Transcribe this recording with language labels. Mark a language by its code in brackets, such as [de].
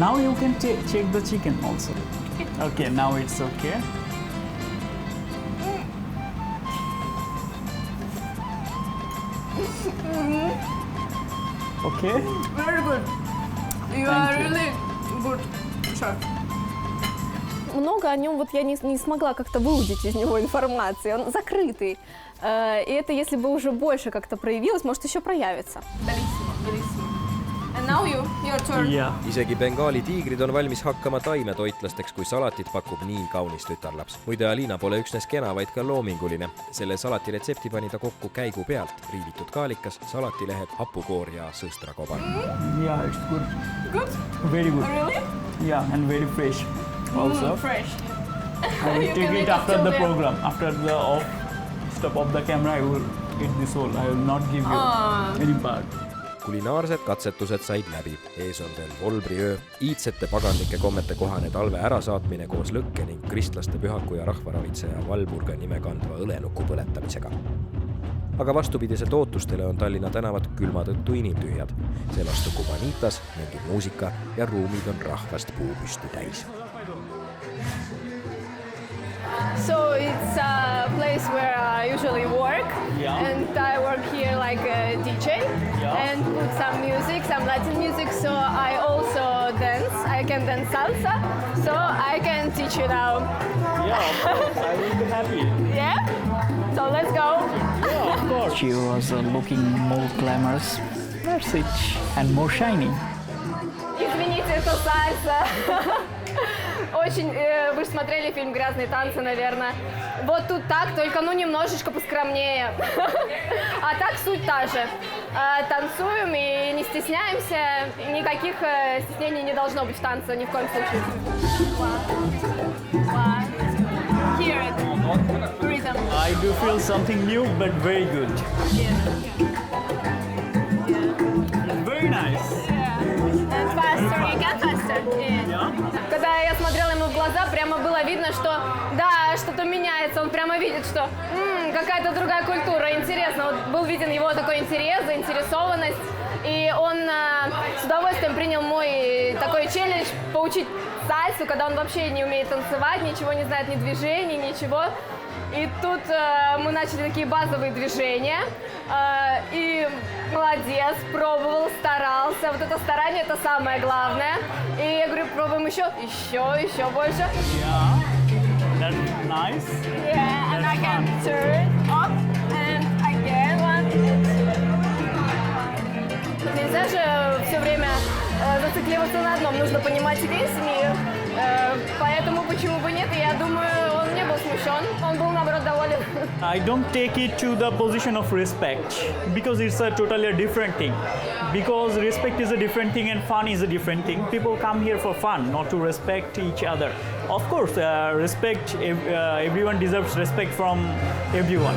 [en] Now you can check the chicken also. Okay, now it's okay. Okay. Very good. You are really good chef. [ru] Много о нем вот я не смогла как-то выудить из него информации. Он закрытый. И это если бы уже больше как-то проявилось, может еще проявится. [en] And now your turn. Yeah. [et] Isegi Bengali tiigrid on valmis hakkama taimetoitlasteks, kui salatit pakub nii kaunis tütarlaps. Muide, Alina pole üksnes kena, vaid ka loominguline. Selle salati retsepti pani ta kokku käigu pealt. Riivitud kaalikas, salatilehed, hapukoor ja sõstrakobar. [en] Yeah, it's good. Good? Very good. Really? Yeah, and very fresh. Also. Fresh. I will take it after the program. After the stop of the camera, I will eat this whole. I will not give you any part. [et] Kulinaarsed katsetused said läbi. Ees on veel volbriöö, iidsete paganlike kommete kohane talve ärasaatmine koos lõkke ning kristlaste pühaku ja rahvaravitseja Valburga nime kandva õlenuku põletamisega. Aga vastupidiselt ootustele on Tallinna tänavad külma tõttu inimtühjad. Seevastu Kubanitas mängib muusika ja ruumid on rahvast puupüsti täis. [en] So it's a place where I usually work, and I work here like a DJ and put some music, some Latin music. So I also dance. I can dance salsa, so I can teach you now. Yeah, of course. I will be happy. Yeah? So let's go. Yeah, of course. She was looking more glamorous. That's it. And more shiny. [ru] Извините, это сальса. Очень, вы же смотрели фильм «Грязные танцы», наверное. Вот тут так, только ну немножечко поскромнее. А так суть та же. Танцуем и не стесняемся. Никаких стеснений не должно быть в танце ни в коем случае. [en] Hear it. Rhythm. I do feel something new, but very good. Very nice. And faster, you can faster. [ru] Когда я смотрела ему в глаза, прямо было видно, что да, что-то меняется. Он прямо видит, что какая-то другая культура. Интересно. Вот был виден его такой интерес, заинтересованность. И он с удовольствием принял мой такой челлендж поучить сальсу, когда он вообще не умеет танцевать, ничего не знает, ни движений, ничего. И тут мы начали такие базовые движения. И молодец, пробовал, старался. Вот это старание – это самое главное. И я говорю, пробуем еще больше. [en] Yeah, that's nice. Yeah, and I can turn up and again one. [ru] Нельзя же все время зацикливаться на одном. Нужно понимать весь мир. Поэтому почему бы нет? И я думаю, он не был смущен. Он был, наоборот, доволен. [en] I don't take it to the position of respect because it's a totally different thing. Because respect is a different thing and fun is a different thing. People come here for fun, not to respect each other. Of course, respect. Everyone deserves respect from everyone.